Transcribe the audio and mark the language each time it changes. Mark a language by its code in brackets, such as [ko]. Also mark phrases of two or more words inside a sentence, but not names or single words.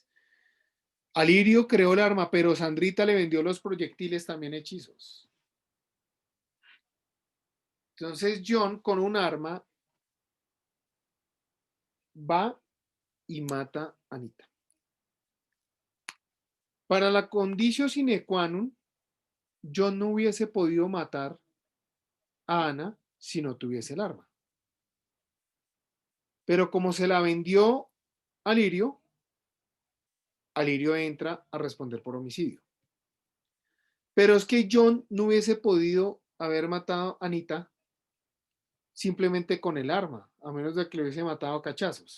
[es] Alirio creó el arma, pero Sandrita le vendió los proyectiles también hechizos. Entonces John con un arma va y mata a Anita. Para la [la] conditio sine qua non, [es] John no hubiese podido matar a Ana si no tuviese el arma. Pero como se la vendió a Lirio entra a responder por homicidio. Pero es que John no hubiese podido haber matado a Anita simplemente con el arma, a menos de que le hubiese matado a cachazos.